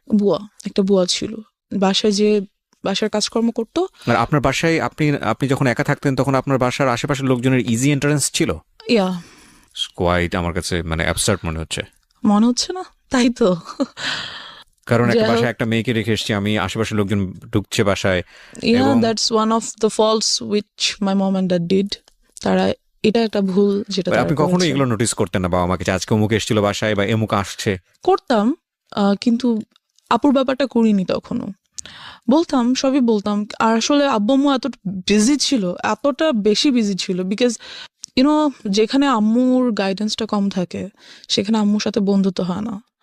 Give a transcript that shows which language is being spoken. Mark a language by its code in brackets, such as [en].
[bn] বুয়া, একটা বুয়া ছিল, বাসায় যে বাসার কাজকর্ম করতো। আর আপনার বাসায় আপনি যখন একা থাকতেন তখন আপনার বাসার আশেপাশের লোকজনের ইজি এন্ট্রান্স ছিল? [en] yeah, [bn] কোয়াইট আমার কাছে মানে অ্যাবসার্ড মনে হচ্ছে। মনে হচ্ছে না? তাই তো। কারণ একটা যাই হোক। বাসায় একটা মেয়েকে রেখে এসেছি আমি, আশেপাশের লোকজন ঢুকছে বাসায়। [en] Yeah, [bn] এবং- [en] that's one of the faults which my mom and dad did. [bn] তারা, এটা একটা ভুল যেটা তারা আপনি কখনো করেছে। এগুলো নোটিস করতেন না বাবা মাকে যে আজকে অমুক এসেছিল বাসায় বা এমুক আসছে? করতাম, কিন্তু আপুর ব্যাপারটা করিনি তখনও। বলতাম, সবই বলতাম। আর আসলে আব্বু আম্মু এত বিজি ছিল, এতটা বেশি বিজি ছিল, [en] because you know [bn] যেখানে আম্মুর গাইডেন্সটা কম থাকে সেখানে আম্মুর সাথে বন্ধুত্ব হয় না।